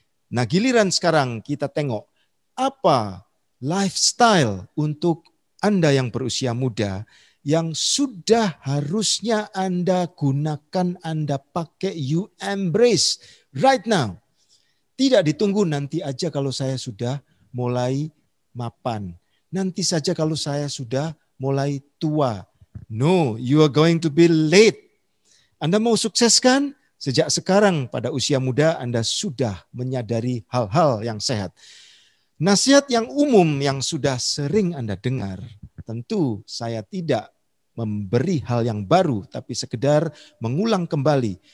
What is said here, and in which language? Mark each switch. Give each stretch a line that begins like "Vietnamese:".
Indonesian: Nah, giliran sekarang kita tengok apa lifestyle untuk Anda yang berusia muda yang sudah harusnya Anda gunakan, Anda pakai,
English: you embrace right now.
Indonesian: Tidak ditunggu nanti aja kalau saya sudah mulai mapan. Nanti saja kalau saya sudah mulai tua.
English: No, you are going to be late.
Indonesian: Anda mau sukses kan? Sejak sekarang pada usia muda Anda sudah menyadari hal-hal yang sehat. Nasihat yang umum yang sudah sering Anda dengar, tentu saya tidak memberi hal yang baru, tapi sekedar mengulang kembali.